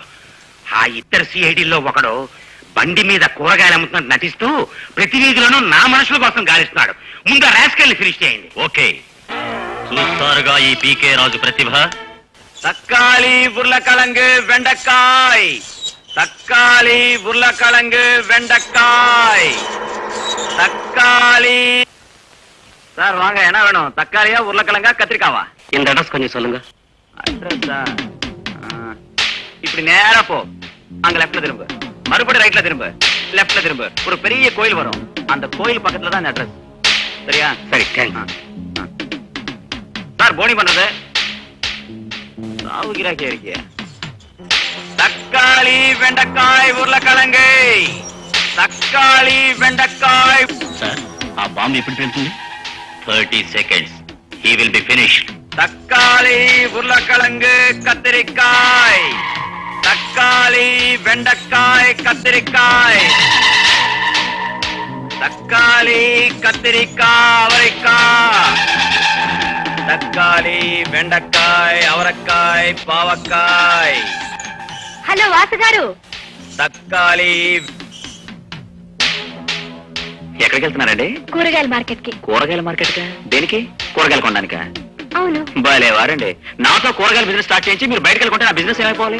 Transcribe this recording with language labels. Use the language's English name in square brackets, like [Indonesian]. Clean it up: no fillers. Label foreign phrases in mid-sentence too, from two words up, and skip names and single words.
[Telugu] ఆ ఇద్దరు సిఐడిల్లో ఒకడు బండి మీద కూరగాయలు అమ్ముతున్నట్టు నటిస్తూ ప్రతి వీధిలోనూ నా మనుషుల కోసం గాలిస్తున్నాడు. ముందు ఆ రాస్కెల్ని ఫినిష్ చేయండి. ఓకే, చూస్తారుగా ఈ పీకే రాజు ప్రతిభ. [Tamil] தக்காளி உருளைக்கிழங்கு வெண்டைக்காய், தக்காளி உருளைக்கிழங்கு வெண்டைக்காய், தக்காளி. சார் வாங்க, என்ன வேணும்? தக்காளியா உருளைக்கிழங்கா கத்திரிக்காவா? இந்த அட்ரஸ் கொஞ்சம் சொல்லுங்க. அட்ரஸா? இப்படி நேரா போ, அங்க லெஃப்ட்ல திரும்ப, மறுபடியும் ரைட்ல திரும்ப, லெஃப்ட்ல திரும்ப, ஒரு பெரிய கோயில் வரும். அந்த கோயில் பக்கத்துல தான் இந்த அட்ரஸ். சரியா? சரி, தேங்க்ஸ். சார் போனி பண்றது சாவு கிராக்கியா இருக்கிய. தக்காளி வெண்டைக்காய் உருளைக்கிழங்கு, தக்காளி வெண்டைக்காய். [Telugu] సార్, ఆ బాంబు ఎప్పుడు పెళ్తుంది? 30 seconds. [English] He will be finished. [Tamil] தக்காளி உருளைக்கிழங்கு கத்திரிக்காய், தக்காளி வெண்டைக்காய் கத்திரிக்காய், தக்காளி கத்திரிக்காய் அவரைக்காய், தக்காளி வெண்டைக்காய் அவரைக்காய் பாவக்காய், [Telugu] హలో వాసు గారు, தக்காளி. ఎక్కడికి వెళ్తున్నారండి? కూరగాయల మార్కెట్ కి. కూరగాయల మార్కెట్ కా? దేనికి? కూరగాయలు కొనడానికా? అవును. భలే వారండి. నాతో కూరగాయల [English] business start [Telugu] చేయించి మీరు బయటకు వెళ్ళుకుంటే నా బిజినెస్ ఏమైపోవాలి?